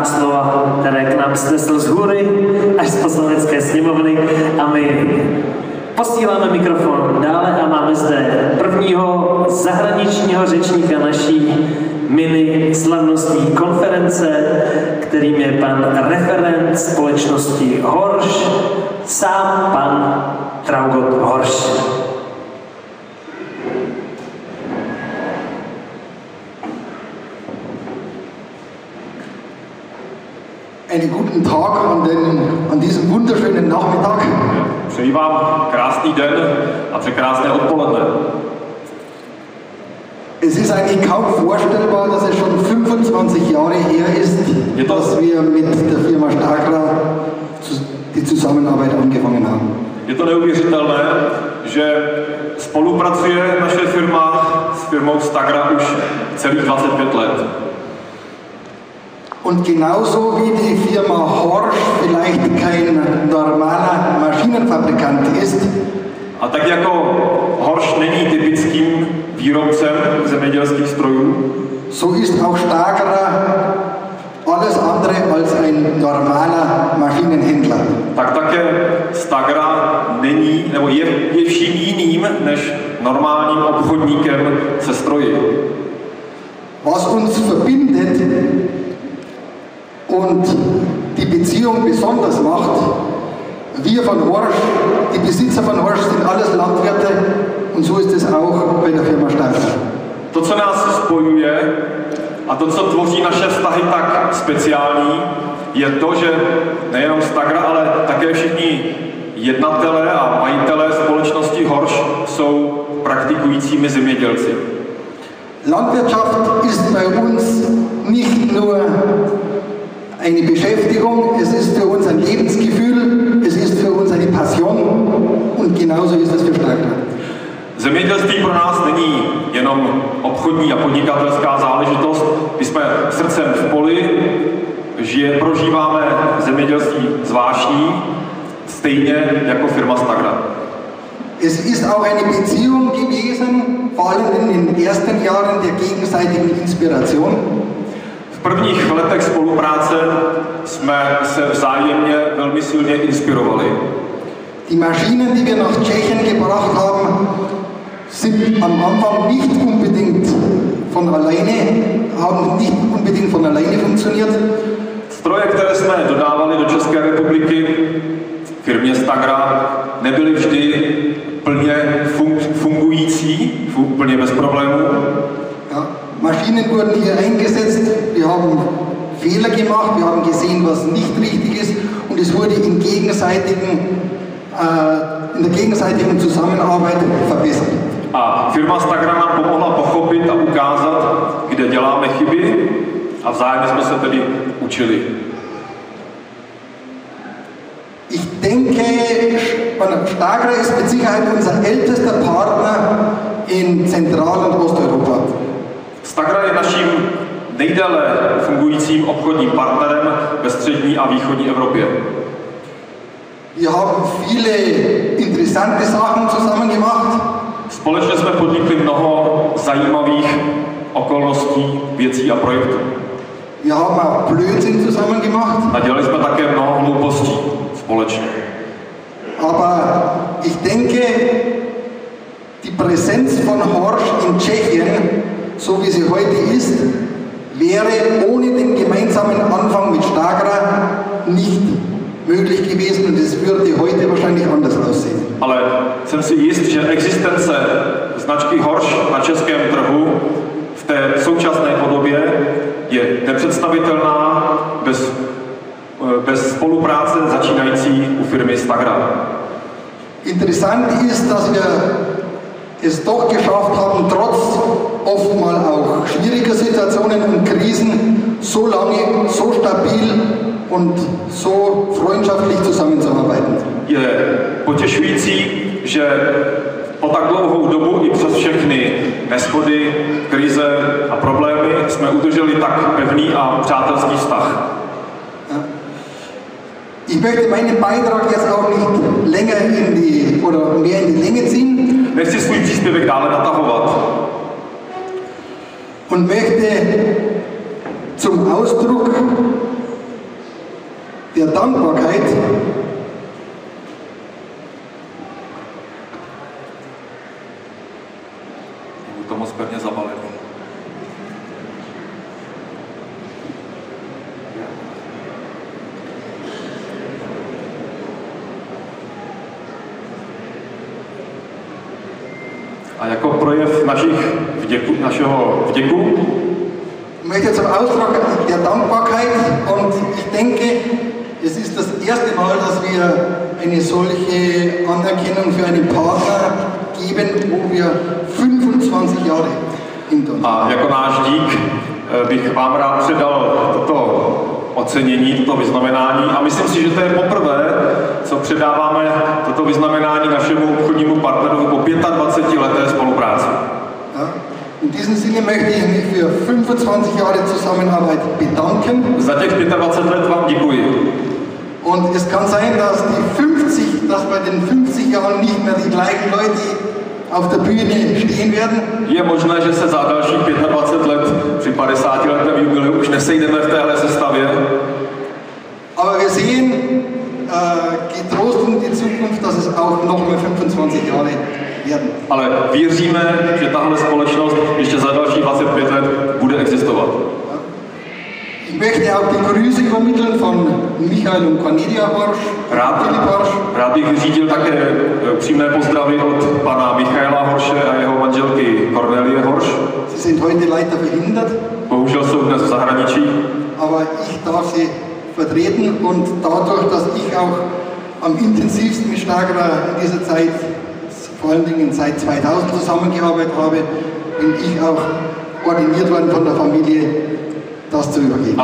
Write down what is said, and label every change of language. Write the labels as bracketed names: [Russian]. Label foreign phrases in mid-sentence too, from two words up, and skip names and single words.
[Czech] slova, které k nám snesl z hůry až z poslanecké sněmovny a my posíláme mikrofon dále a máme zde prvního zahraničního řečníka naší mini slavnostní konference, kterým je pan referent společnosti Horsch, sám pan Traugott Horsch. [German] Einen guten Tag an diesem wunderschönen Nachmittag. [Czech] Přeji vám krásný den a překrásné odpoledne. [German] Es ist eigentlich kaum vorstellbar, dass es schon 25 Jahre her ist, dass wir mit der Firma Stagra die Zusammenarbeit angefangen haben. [Czech] Je to neuvěřitelné, že spolupracuje naše firma s firmou Stagra už celých 25 let. [German] Und genauso wie die Firma Horsch vielleicht kein normaler Maschinenfabrikant ist, [Czech] a tak jako Horsch není typickým výrobcem zemědělských strojů, [German] so ist auch Stagra alles andere als ein normaler Maschinenhändler. [Czech] Tak také Stagra není, nebo je vším jiným než normálním obchodníkem se stroji. [German] Was uns verbindet und die Beziehung besonders macht, wir von Horsch, die Besitzer von Horsch sind alles Landwirte und so ist es auch bei der Firma Stagra. [Czech] To, co nás spojuje a to, co tvoří naše vztahy tak speciální, je to, že nejenom Stagra, ale také všichni jednatelé a majitelé společnosti Horsch jsou praktikujícími zemědělci. [German] Landwirtschaft ist bei uns nicht nur eine Beschäftigung, es ist für uns ein Lebensgefühl, es ist für uns eine Passion und genauso ist es für Stagra. [Czech] Zemědělství pro nás není jenom obchodní a podnikatelská záležitost. My jsme srdcem v poli, prožíváme zemědělství zvláštní, stejně jako firma Stagra. [German] Es ist auch eine Beziehung gewesen, vor allem in den ersten Jahren der gegenseitigen Inspiration. [Czech] V prvních letech spolupráce jsme se vzájemně velmi silně inspirovali. [German] Die Maschinen, die wir nach Tschechien gebracht haben, sind am Anfang nicht unbedingt von alleine funktioniert. [Czech] Stroje, které jsme dodávali do České republiky firmě Stagra, nebyly vždy plně fungující, plně bez problémů. [German] Ja, Maschinen wurden hier eingesetzt, wir haben Fehler gemacht, wir haben gesehen, was nicht richtig ist und es wurde in der gegenseitigen Zusammenarbeit verbessert. [Czech] A firma Stagra nám pomohla pochopit a ukázat, kde děláme chyby a vzájemně jsme se tedy učili. [German] Ich denke, Stagra ist mit Sicherheit unser ältester Partner in Zentral- und Osteuropa. [Czech] Stagra je naším nejdéle fungujícím obchodním partnerem ve střední a východní Evropě. [German] Wir haben viele interessante Sachen zusammen gemacht. [Czech] Společně jsme podnikli mnoho zajímavých okolností, věcí a projektů. [German] Wir haben auch Blödsinn zusammen gemacht. [Czech] A dělali jsme také mnoho hloupostí společně. [German] Aber ich denke, die Präsenz von Horsch in Tschechien, so wie sie heute ist, wäre ohne den gemeinsamen Anfang mit Stagra nicht möglich gewesen und es würde heute wahrscheinlich anders aussehen. [Czech] Ale jsem si jist, že existence značky Horsch na českém trhu v té současné podobě je nepředstavitelná bez spolupráce začínající u firmy Stagra. [German] Interessant ist, dass wir es doch geschafft haben, trotz oftmal auch schwieriger Situationen und Krisen so lange, so stabil und so freundschaftlich zusammenzuarbeiten. [Czech] Je potěšující, že po tak dlouhou dobu i přes všechny neshody, krize a problémy jsme udrželi tak pevný a přátelský vztah. [German] Ich möchte meinen Beitrag jetzt auch nicht länger mehr in die Länge ziehen. [Czech] Nechci svůj příspěvek dále natahovat. [German] Und möchte zum Ausdruck der Dankbarkeit [Czech] to moc pevně zabalený. A jako projev našeho vděku [German] möchte zum Ausdruck der Dankbarkeit und ich denke, es ist das erste Mal, dass wir eine solche Anerkennung für einen Partner geben, wo wir 25 Jahre hinter uns. [Czech] A jako náš dík bych vám rád předal toto ocenění, toto vyznamenání a myslím si, že to je poprvé, co předáváme toto vyznamenání našemu obchodnímu partnerovi po 25 leté spolupráci. [German] In diesem Sinne möchte ich mich für 25 Jahre Zusammenarbeit bedanken. [Czech] Za těch 25 let vám děkuji. [German] Und es kann sein, dass bei den 50 Jahren nicht mehr die gleichen Leute auf der Bühne stehen werden. [Czech] Je možné, že se za dalších 25 let při 50 letém jubileu už nesejdeme v téhle sestavě. [German] Aber wir sehen getrost in die Zukunft, dass es auch noch mal 25 Jahre werden. [Czech] Ale věříme, že tahle společnost ještě za další 25 let bude existovat. [German] Ich möchte auch die Grüße übermitteln von Michael und Cornelia Horsch. [Czech] Rád bych vyřídil také přímé pozdravy od pana Michaela Horsche a jeho manželky Cornelie Horsch. [German] Sie sind heute leider verhindert. [Czech] Bohužel jsou dnes v zahraničí. [German] Aber ich darf sie vertreten und dadurch, dass ich auch am intensivsten mit Stagra in dieser Zeit, vor allen Dingen seit 2000 zusammengearbeitet habe, bin ich auch ordiniert worden von der Familie, das zu übergeben.